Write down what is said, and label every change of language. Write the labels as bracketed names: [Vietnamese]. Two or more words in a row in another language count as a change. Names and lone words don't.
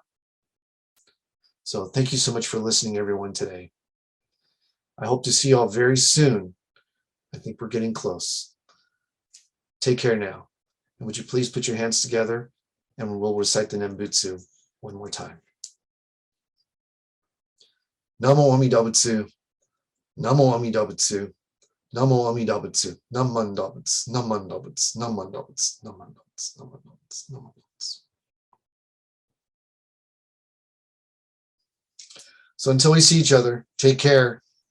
[English] So thank you so much for listening, everyone, today. I hope to see you all very soon. I think we're getting close. Take care now. And would you please put your hands together and we'll recite the Nembutsu one more time. [Japanese] 南無阿弥陀仏. 南無阿弥陀仏。南無阿弥陀仏. なまんだぶつ。なまんだぶつ。なまんだぶつ。なまんだぶつ。なまんだぶつ。なまんだぶつ. [English] So until we see each other, take care.